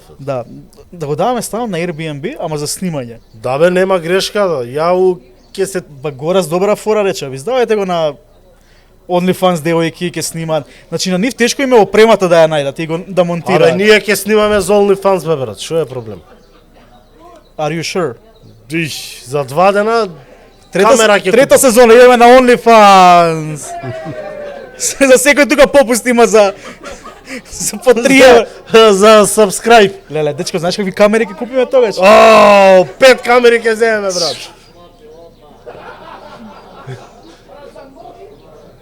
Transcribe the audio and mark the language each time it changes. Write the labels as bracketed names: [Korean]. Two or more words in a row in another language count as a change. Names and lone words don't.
[Macedonian] Да, да го даваме станот на Airbnb, ама за снимање. Да бе, нема грешка, да. Ја ќе се... Ба Горас добра фора рече, ви издавајте го на OnlyFans девојки ќе снимаат. Значи на нив тешко им е опремата да ја најдат и го да монтираат. Абе, ние ќе снимаме за OnlyFans, бе, брат. Што е проблем? [English] Are you sure? [Macedonian] Иш, за 2 дена камера ќе Трета сезона идеме на OnlyFans. За секој тука попуст има за по 3 евра. за subscribe. Леле, дечко, знаеш какви камери ќе купиме тогаш? О, 5 камери ќе земеме, брат.